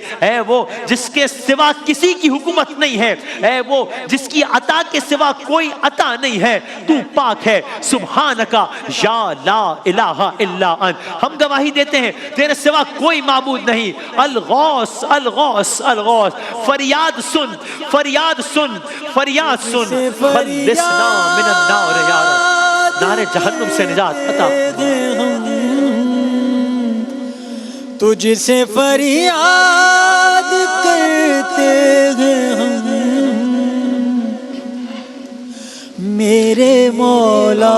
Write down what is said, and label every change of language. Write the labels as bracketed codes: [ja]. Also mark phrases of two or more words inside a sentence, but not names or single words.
[ur] اے وہ جس کے سوا کسی کی حکومت نہیں ہے. اے وہ جس کی عطا کے سوا کوئی عطا نہیں ہے. تو پاک ہے. [ar] سبحانکا یا لا الہ الا انت. [ur] ہم گواہی دیتے ہیں تیرے سوا کوئی معبود نہیں. [ar] الغوث الغوث الغوث. [ur] فریاد سن، فریاد سن، فریاد سن. [ar] خلصنا من النار یا رب. [ur] نار جہنم سے نجات عطا. تجھ سے فریاد کرتے ہیں ہم میرے مولا.